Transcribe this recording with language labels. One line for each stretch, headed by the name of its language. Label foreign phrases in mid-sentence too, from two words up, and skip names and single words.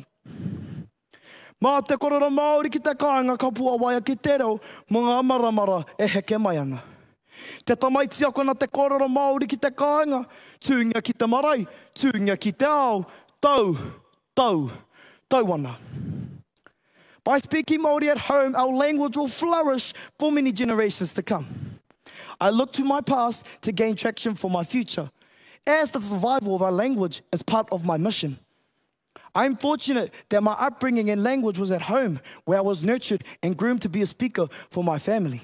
Māori: Mā te korero Māori ki te kāinga, ka pua waia ki te reo, mga amaramara e heke mai ana. Te tamaiti ako na te korero Māori ki te kāinga, tūngia ki te marae, tūngia ki te ao, tau ana.
English: By speaking Māori at home, our language will flourish for many generations to come. I look to my past to gain traction for my future, as the survival of our language is part of my mission. I'm fortunate that my upbringing and language was at home, where I was nurtured and groomed to be a speaker for my family.